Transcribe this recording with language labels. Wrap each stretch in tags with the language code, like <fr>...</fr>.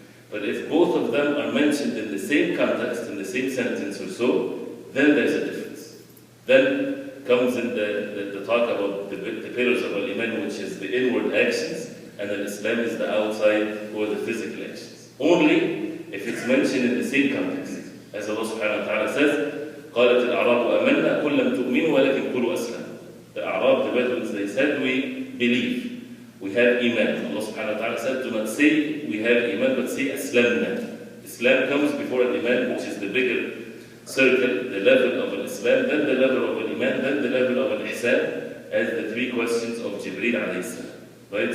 <en>But if both of them are mentioned in the same context, in the same sentence or so, then there's a difference. Then comes in the talk about the pillars of al-Iman, which is the inward actions, and then Islam is the outside or the physical actions. Only if it's mentioned in the same context. As Allah subhanahu wa ta'ala says,</en> <ar>قَالَتِ الْأَعْرَابُ أَمَنَّا قُلْ لَمْ تُؤْمِنُوا وَلَكِنْ قُلُوا أَسْلَمْ.</ar> <en>The Arab, the Bedouins, they said, we believe, we have Iman. Allah subhanahu wa ta'ala said, do not say we have Iman, but say Aslamna. Islam comes before Iman, which is the bigger circle, the level of al-Islam, then the level of al-Iman, then the level of al-Ihsan, as the 3 questions of Jibreel alayhi salam. Right?</en>